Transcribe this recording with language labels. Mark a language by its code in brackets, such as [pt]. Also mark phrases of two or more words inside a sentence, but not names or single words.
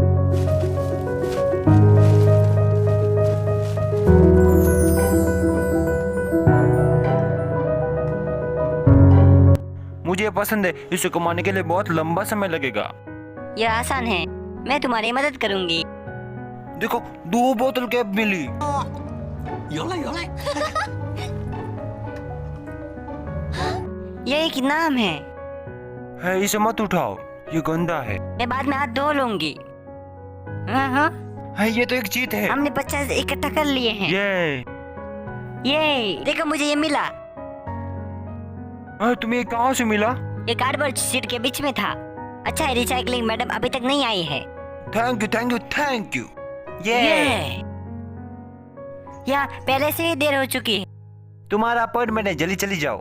[hi] मुझे पसंद है, इसे कमाने के लिए बहुत लंबा समय लगेगा। यह आसान है, मैं तुम्हारी मदद करूंगी। देखो 2 बोतल कैप मिली। [zh] 有了有了， [hi] यह एक नाम है। इसे मत उठाओ, ये गंदा है। मैं बाद में हाथ धो लूंगी। हाँ, ये तो एक चीट है। हमने 50 इकट्ठा कर लिए हैं। ये देखो, मुझे ये मिला। तुम्हें ये कहाँ से मिला? ये [en] cardboard sheet [hi] के बीच में था। अच्छा है, [en] recycling madam [hi] अभी तक नहीं आई है। [en] thank you thank you thank you. [hi] यहाँ पहले से ही देर हो चुकी है। तुम्हारा अपॉइंटमेंट है, जल्दी चली जाओ।